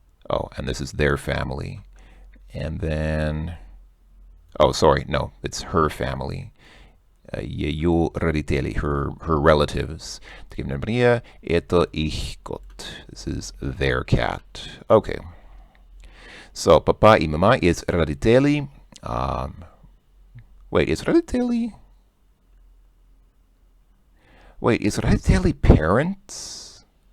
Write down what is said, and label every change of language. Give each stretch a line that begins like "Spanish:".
English: Oh, and this is their family. And then... Oh, sorry, no, it's her family.
Russian: Ее родители,
English: her relatives.
Russian: Maria, это их кот.
English: This is their cat. Okay. So,
Russian: papa и мама
English: is родители. Wait, is родители? Wait, is родители parents?